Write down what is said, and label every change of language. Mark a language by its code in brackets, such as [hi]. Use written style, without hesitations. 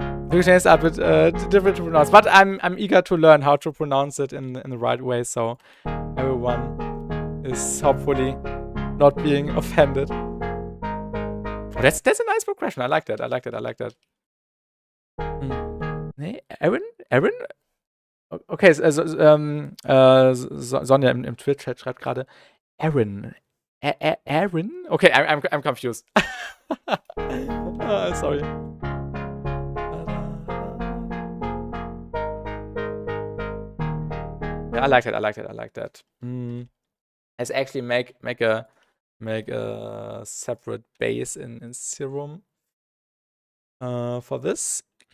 [en] The changes are a bit different to pronounce, but I'm eager to learn how to pronounce it in the right way, so everyone is hopefully not being offended. Oh, that's a nice progression. I like that. [de] Nee, Aaron? Okay, Sonja im Twitch-Chat schreibt gerade Aaron. [en] Aaron? Okay, I'm confused. Sorry. Yeah, I like that. I like that. I like that. Let's actually make a separate base in Serum for this.